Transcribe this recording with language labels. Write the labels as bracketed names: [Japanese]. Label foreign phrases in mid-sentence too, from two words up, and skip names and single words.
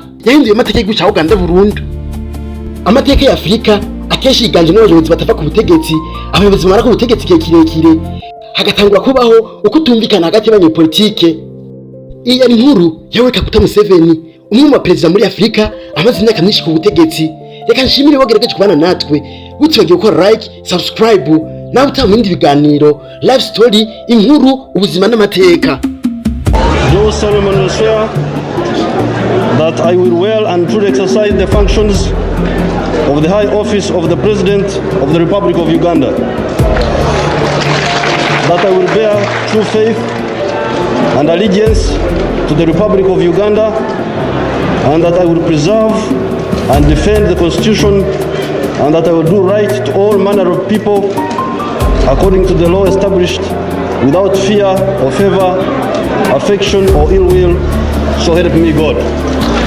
[Rundi] Yahinduye amateka y'iguca Uganda burundu. Amateka ya Afrika akenshi yiganje n'abayobozi batava ku butegetsi, abayobozi bamara ku butegetsi igihe kirekire, hagatangura kubaho uko utumvikana hagati y'abanyepolitike. Iyi ari inkuru Yoweri Kaguta Museveni, umwe mu baperezida muri Afrika amaze imyaka myinshi ku butegetsi. Reka nshimire wagerageje kubana natwe, utibagiye gukora like, subscribe, nawe utaha ibindi biganiro LifeStory, inkuru, ubuzima n'amateka. [English] Do solemnly swear that I will well and truly exercise the functions of the high office of the President of the Republic of Uganda, that I will bear true faith and allegiance to the Republic of Uganda, and that I will preserve and defend the Constitution, and that I will do right to all manner of people according to the law established, without fear or favor, affection or ill will, so help me God.